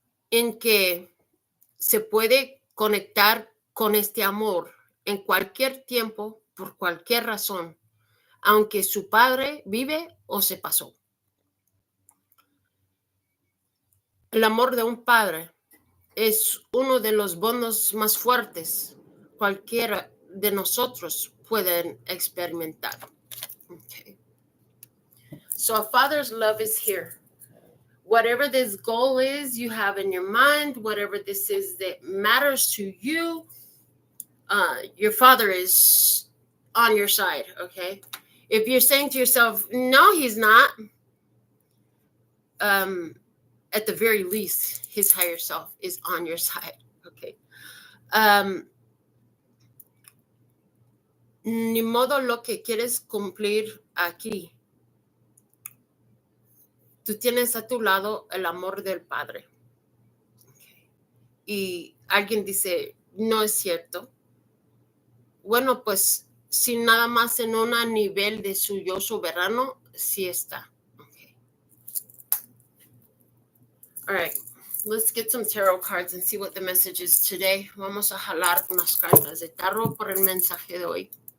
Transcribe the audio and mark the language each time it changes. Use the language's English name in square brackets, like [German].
[Spanish] En que se puede conectar con este amor en cualquier tiempo, por cualquier razón, aunque su padre vive o se pasó. El amor de un padre es uno de los bondos más fuertes cualquiera de nosotros pueden experimentar. [English] Okay. So a father's love is here. Whatever this goal is you have in your mind, whatever this is that matters to you, your father is on your side, okay? If you're saying to yourself, no, he's not, at the very least, his higher self is on your side, okay? [Spanish] Ni modo lo que quieres cumplir aquí. Tú tienes a tu lado el amor del Padre. Okay. Y alguien dice, no es cierto. bueno, pues, sin nada más en un nivel de su yo soberano, sí está. [English] Okay. All right. Let's get some tarot cards and see what the message is today. [Spanish] Vamos a jalar unas cartas de tarot por el mensaje de hoy.